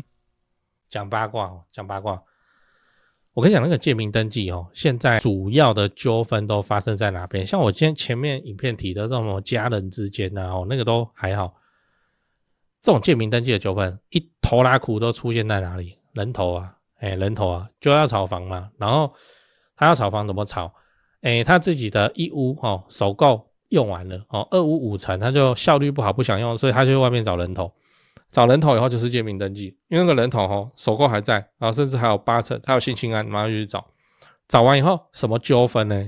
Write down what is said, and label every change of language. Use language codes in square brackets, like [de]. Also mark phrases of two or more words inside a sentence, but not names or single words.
[zh] 講八卦，我跟你講，那個借名登記現在主要的糾紛都發生在哪邊？像我今天前面影片提的這種家人之間那個都還好。這種借名登記的糾紛，一拖拉庫都出現在哪裡？人頭就要炒房嘛。然後他要炒房怎麼炒？他自己的一屋首購用完了二屋5成，他就效率不好不想用，所以他就去外面找人头。找人头以後就是借名登記，因為那個人头首购還在，然後甚至還有8成，還有性侵案，馬上就去找。找完以後什麼糾紛呢？